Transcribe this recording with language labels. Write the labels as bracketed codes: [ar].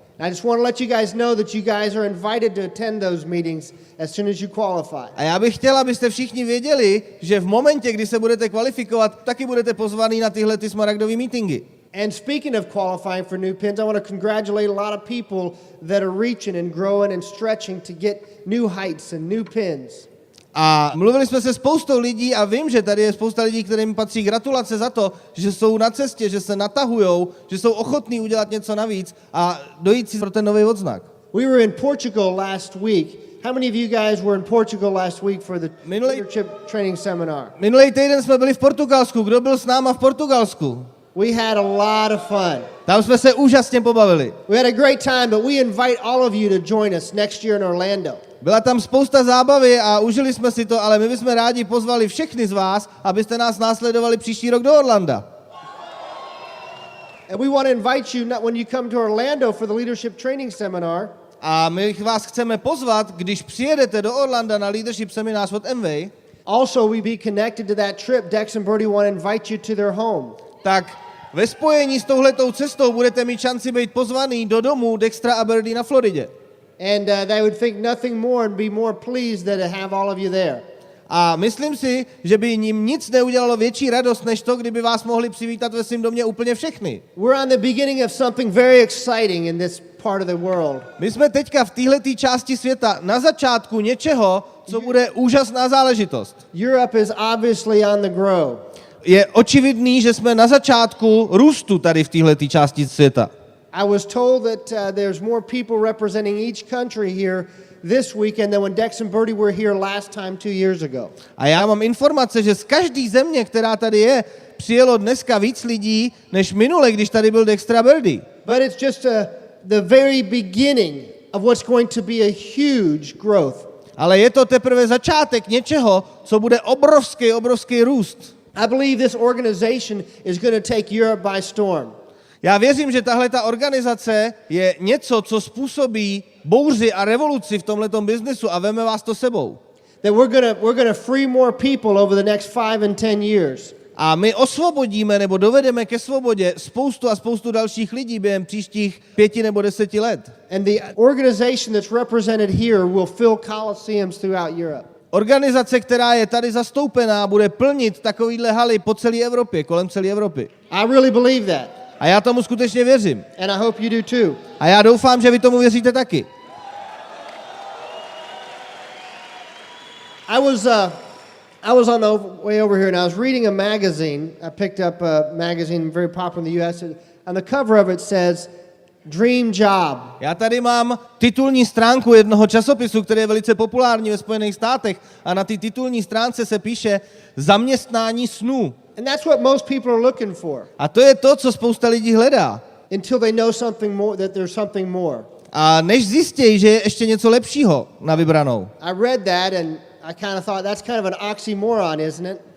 [en] I just want to let you guys know that you guys are invited to attend those meetings as soon as you qualify. [cs] A já bych chtěl, abyste všichni věděli, že v momentě, kdy se budete kvalifikovat, taky budete pozvaný na tyhle smaragdové meetingy. [en] And speaking of qualifying for new pins, I want to congratulate a lot of people that are reaching and growing and stretching to get new heights and new pins. [cs] A mluvili jsme se spoustou lidí a vím, že tady je spousta lidí, kterým patří gratulace za to, že jsou na cestě, že se natahujou, že jsou ochotní udělat něco navíc a dojít si pro ten nový odznak. [en] We were in Portugal last week. How many of you guys were in Portugal last week for the leadership training seminar? [cs] Minulý týden jsme byli v Portugalsku. Kdo byl s náma v Portugalsku? [en] We had a lot of fun. [cs] Tam jsme se úžasně pobavili. [en] We had a great time, but we invite all of you to join us next year in Orlando. [cs] Byla tam spousta zábavy a užili jsme si to, ale my bychom rádi pozvali všechny z vás, abyste nás následovali příští rok do Orlanda. [en] And we want to invite you when you come to Orlando for the leadership training seminar. [cs] A my vás chceme pozvat, když přijedete do Orlanda na leadership seminář od MV. [en] Also, we be connected to that trip. Dex and Birdie want to invite you to their home. [cs] Tak ve spojení s touhletou cestou budete mít šanci být pozvaný do domu Dextra a Birdie na Floridě. [en] And they would think nothing more and be more pleased to have all of you there. [cs] A myslím si, že by ním nic neudělalo větší radost, než to, kdyby vás mohli přivítat ve svém domě úplně všechny. [en] We're on the beginning of something very exciting in this part of the world. [cs] My jsme teďka v téhleté části světa na začátku něčeho, co bude úžasná záležitost. [en] Europe is obviously on the grow. [cs] Je očividný, že jsme na začátku růstu tady v téhleté části světa. [en] I was told that there's more people representing each country here this weekend than when Dex and Birdie were here last time 2 years ago. [cs] A já mám informace, že z každé země, která tady je, přijelo dneska víc lidí, než minule, když tady byl Dexter a Birdie. [en] But it's just the very beginning of what's going to be a huge growth. [cs] Ale je to teprve začátek něčeho, co bude obrovský růst. [en] I believe this organization is going to take Europe by storm. [cs] Já věřím, že tahleta organizace je něco, co způsobí bouři a revoluci v tomhletom biznesu a veme vás to sebou. [en] That we're going to free more people over the next 5 and 10 years. [cs] A my osvobodíme nebo dovedeme ke svobodě spoustu dalších lidí během příštích 5 nebo 10 let. [en] And the organization that's represented here will fill coliseums throughout Europe. [cs] organizace, která je tady zastoupená, bude plnit takovýhle haly po celé Evropě, kolem celé Evropy. [en] I really believe that. [cs] A já tomu skutečně věřím. [en] And I hope you do too. [cs] A já doufám, že vy tomu věříte taky. [en] I was on the way over here and I was reading a magazine. I picked up a magazine very popular in the US. On the cover of it says, Dream Job. [cs] Já tady mám titulní stránku jednoho časopisu, který je velice populární ve Spojených státech a na té titulní stránce se píše zaměstnání snů. [en] And that's what most people are looking for. [cs] A to je to, co spousta lidí hledá. [en] Until they know something more, that there's something more. [cs] A než zjistí, že je ještě něco lepšího na vybranou. [en] I read that and I kind of thought that's kind of an oxymoron, isn't it?